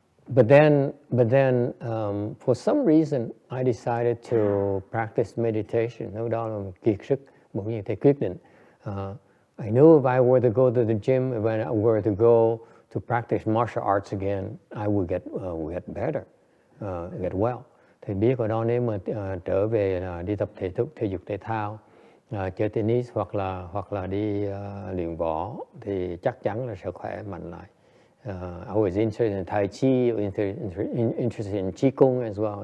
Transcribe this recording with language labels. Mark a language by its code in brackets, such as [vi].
[en] But then, for some reason, I decided to practice meditation. [vi] Lúc đó là kiệt sức, bỗng nhiên thầy quyết định. [en] I knew if I were to go to the gym, if I were to go to practice martial arts again, I would get better, get well. [vi] Thầy biết ở đó nếu mà trở về đi tập thể dục thể thao, chơi tennis hoặc là đi luyện võ thì chắc chắn là sẽ khỏe mạnh lại. [en] I was interested in Tai Chi, interested in Chi Kung as well.